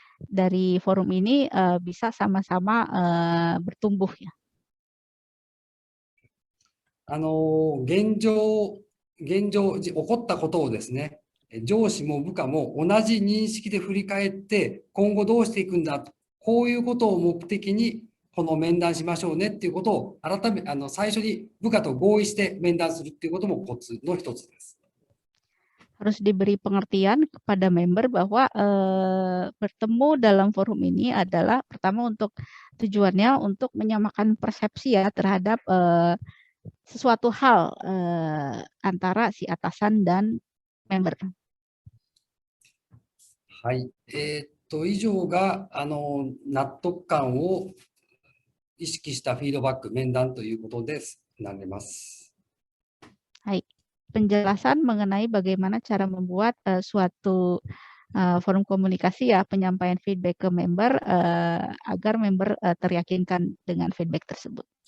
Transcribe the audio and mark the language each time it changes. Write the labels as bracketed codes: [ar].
[id] Dari forum ini bisa sama-sama bertumbuh ya. [ja] 現状起こったことをですね、上司も部下も同じ認識で振り返って、今後どうしていくんだと、こういうことを目的にこの面談しましょうねっていうことを最初に部下と合意して面談するっていうこともコツの一つです。 [id] Harus diberi pengertian kepada member bahwa bertemu dalam forum ini adalah pertama untuk tujuannya untuk menyamakan persepsi ya terhadap sesuatu hal antara si atasan dan member. [ja] はい。以上が、納得感を意識したフィードバック、面談ということです。なります。 [id] Hai. Penjelasan mengenai bagaimana cara membuat suatu forum komunikasi ya, penyampaian feedback ke member agar member teryakinkan dengan feedback tersebut.